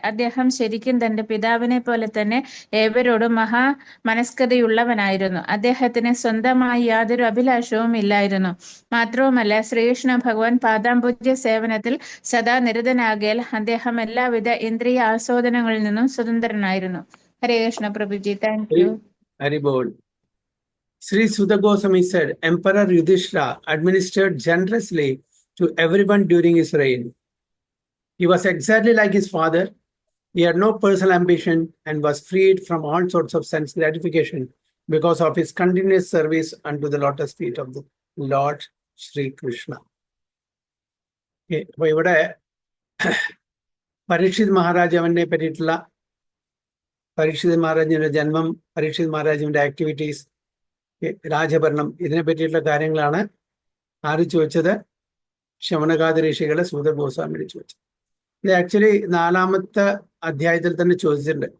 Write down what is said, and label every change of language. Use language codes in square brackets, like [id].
[ml] അദ്ദേഹം ശരിക്കും തന്റെ പിതാവിനെ പോലെ തന്നെ ഏവരോടും മനസ്കതയുള്ളവനായിരുന്നു. അദ്ദേഹത്തിന് സ്വന്തമായി യാതൊരു അഭിലാഷവും ഇല്ലായിരുന്നു. മാത്രവുമല്ല, ശ്രീകൃഷ്ണ ഭഗവാൻ പാദാംബുജ സേവനത്തിൽ സദാ നിരതനാകയാൽ അദ്ദേഹം എല്ലാവിധ ഇന്ദ്രിയ ആസ്വാദനങ്ങളിൽ നിന്നും സ്വതന്ത്രനായിരുന്നു. ഹരേ Krishna പ്രഭുജി. Thank you. [sa] Hari Bol. [en] Sri Suta Goswami said, Emperor Yudhishthira administered generously to everyone during his reign. He was exactly like his father. He had no personal ambition and was freed from all sorts of sense gratification because of his continuous service unto the lotus feet of the Lord Sri Krishna. [ml] അപ്പോൾ ഇവിടെ പരീക്ഷിത് മഹാരാജാവിനെ പറ്റിയിട്ടുള്ള പരീക്ഷിത് മഹാരാജാവിന്റെ ജന്മം, പരീക്ഷിത് മഹാരാജാവിന്റെ activities, രാജഭരണം, ഇതിനെ പറ്റിയിട്ടുള്ള കാര്യങ്ങളാണ് ആര് ചോദിച്ചത്? ശമനകാദി ഋഷികളെ സൂത ഗോസ്വാമിയോട് ചോദിച്ചത്. ഇത് ആക്ച്വലി 4-ാമത്തെ അധ്യായത്തിൽ തന്നെ ചോദിച്ചിട്ടുണ്ട്.